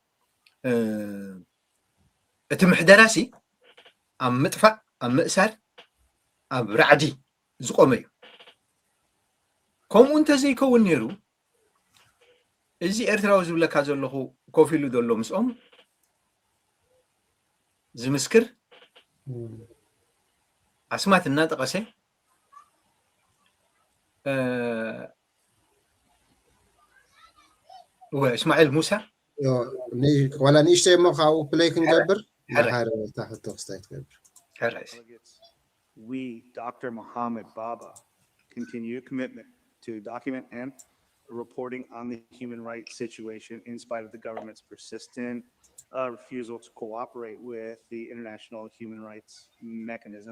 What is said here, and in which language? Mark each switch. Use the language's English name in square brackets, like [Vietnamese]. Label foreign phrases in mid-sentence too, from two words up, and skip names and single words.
[Tigrinya] እቲ ምሕደራሲ ኣብ ምጥፋእ ኣብ ምእሳር ኣብ ራዕዲ ዝቆመ እዩ ከምኡ እንተዘይከውን ነይሩ እዚ ኤርትራዊ ዝብለካ ዘለኹ ኮፍ ኢሉ ዘሎ ምስኦም ዝምስክር ኣስማት እናጠቐሰ እስማዒል ሙሳ ዋላ ንእሽተይ እሞ ካብኡ ፕሌይ ክንገብር ታሕቶ ክስታይ ትገብር [English] We, Dr. Mohammed Baba, continue commitment to document and reporting on the human rights situation in spite of the government's persistent refusal to cooperate with the international human rights mechanism.